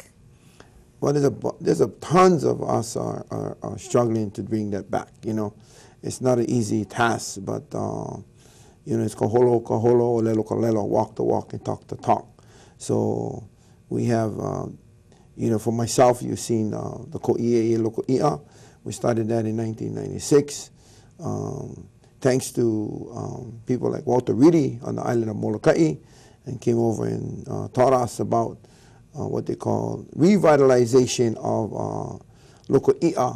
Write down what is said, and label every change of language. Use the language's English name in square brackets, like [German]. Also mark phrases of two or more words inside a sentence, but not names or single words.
[English] Well, there's tons of us are struggling to bring that back. You know, it's not an easy task, but you know, it's [Hawaiian] kaholo, lelo, kalelo, [English] walk the walk and talk the talk. So we have, you know, for myself, you've seen the Ko'ia'ia loko i'a. We started that in 1996. Thanks to people like Walter Reedy on the island of Molokai, and came over and taught us about what they call revitalization of [Hawaiian] loko i'a.